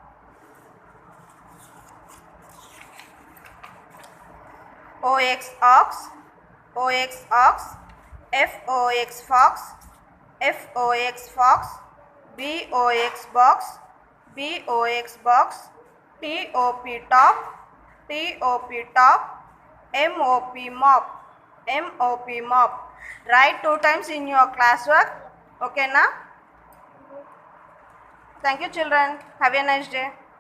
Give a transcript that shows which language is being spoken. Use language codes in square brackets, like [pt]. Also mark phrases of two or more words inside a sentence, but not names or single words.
[en] O-X ox, O-X ox, F-O-X fox, F-O-X fox, B-O-X box, B-O-X box, T-O-P top, T-O-P top, M-O-P mop, M-O-P mop. Write 2 times in your classwork. Okay na? Thank you children. Have a nice day.